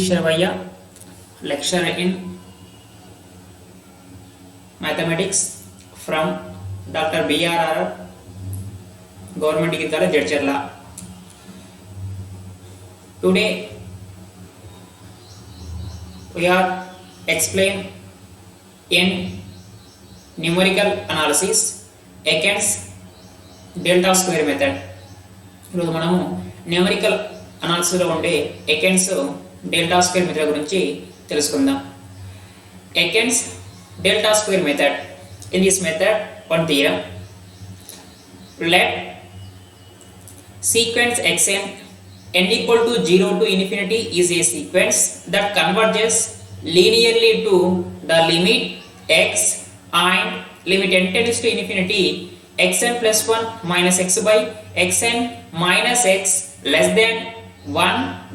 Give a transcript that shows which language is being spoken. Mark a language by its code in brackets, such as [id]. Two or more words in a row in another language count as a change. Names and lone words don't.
[en] Sharavaiah, lecturer in mathematics from DR.BRR Government Jadcherla. Today we are explain in numerical analysis Aitkens delta square method. [te] ఈరోజు మనము [en] numerical analysisలో [te] ఉండే [en] Aitkens delta square method [te] గురించి తెలుసుకుందాం. [en] Aitkens delta square method. In this method, one theorem. Let sequence xn n equal to 0 to infinity is a sequence that converges linearly to the limit x and limit n tends to infinity xn plus 1 minus x by xn minus x less than 1.